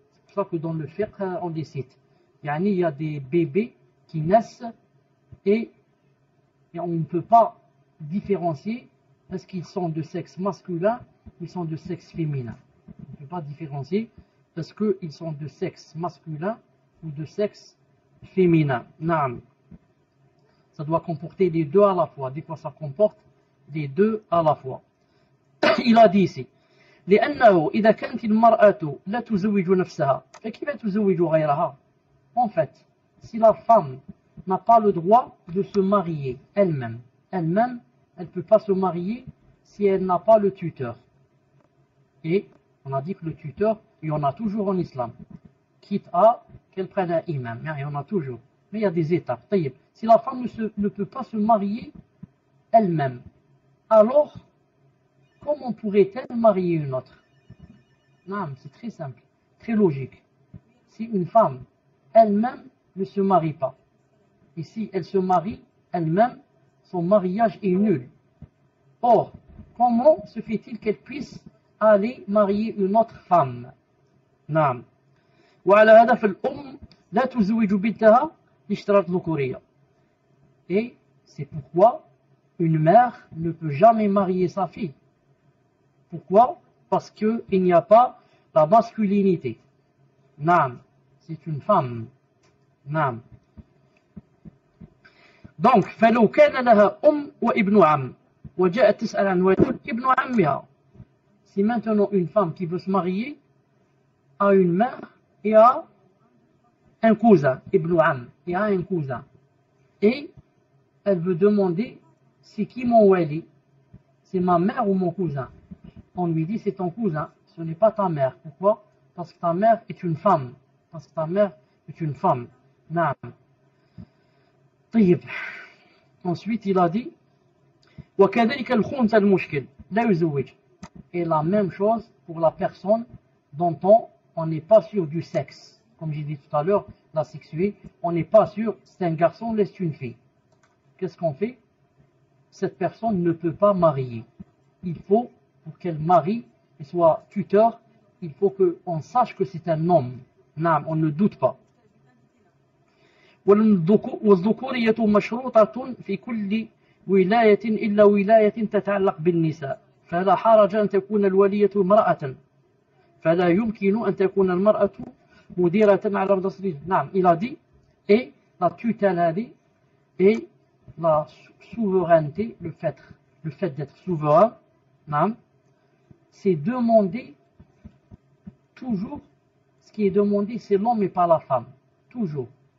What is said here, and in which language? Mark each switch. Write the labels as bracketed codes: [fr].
[fr] C'est pour ça que dans le fiqh, on les cite. Il y a des bébés qui naissent et on ne peut pas différencier est-ce qu'ils sont de sexe masculin ou ils sont de sexe féminin. On ne peut pas différencier est-ce qu'ils sont de sexe masculin ou de sexe féminin. Ça doit comporter les 2 à la fois. Des fois, ça comporte les 2 à la fois. Il a dit ici, [ar] لأنه إذا كانت المرأة لا تزوج نفسها فكيف تزوج غيرها. [fr] En fait, si la femme n'a pas le droit de se marier elle-même, elle ne peut pas se marier si elle n'a pas le tuteur. Et on a dit que le tuteur, il y en a toujours en islam, quitte à qu'elle prenne un imam, il y en a toujours. Mais il y a des étapes. Si la femme ne peut pas se marier elle-même, alors comment pourrait-elle marier une autre? Non, c'est très simple, très logique. Si une femme elle-même ne se marie pas, et si elle se marie elle-même, son mariage est nul. Or, comment se fait-il qu'elle puisse aller marier une autre femme? [ar] نعم. وعلى هذا فالأم لا تزوج بنتها لاشتراط ذكورية. [fr] Et c'est pourquoi une mère ne peut jamais marier sa fille. Pourquoi? Parce qu'il n'y a pas la masculinité. نعم. C'est une femme. نعم. [ar] Donc, فلو كان لها وابن عم وجاءت تسأل عن ولد ابن عمها. [fr] Si maintenant une femme qui veut se marier a une mère et a un cousin, ibn am, et a un cousin, et elle veut demander c'est qui mon wali, c'est ma mère ou mon cousin. On lui dit c'est ton cousin, ce n'est pas ta mère. Pourquoi? Parce que ta mère est une femme. Parce que ta mère est une femme. [ar] Naam. طيب. [fr] Ensuite il a dit [ar] وكذلك الخنثى المشكل لا يزوج. [fr] Et la même chose pour la personne dont on n'est pas sûr du sexe. Comme j'ai dit tout à l'heure, la sexuée, on n'est pas sûr, c'est un garçon ou c'est une fille. Qu'est-ce qu'on fait? Cette personne ne peut pas marier. Il faut, pour qu'elle marie et soit tuteur, il faut qu'on sache que c'est un homme. Non, on ne doute pas. [ar] والذكورية مشروطة في كل ولاية إلا ولاية تتعلق بالنساء فلا حرج أن تكون الولية امرأة فلا يمكن أن تكون المرأة مديرة على مدرسة. [fr] نعم, il a dit, et la tutelle هذه et la souveraineté, le fait d'être souverain, نعم, c'est demandé toujours, ce qui est demandé c'est l'homme et pas la femme, toujours.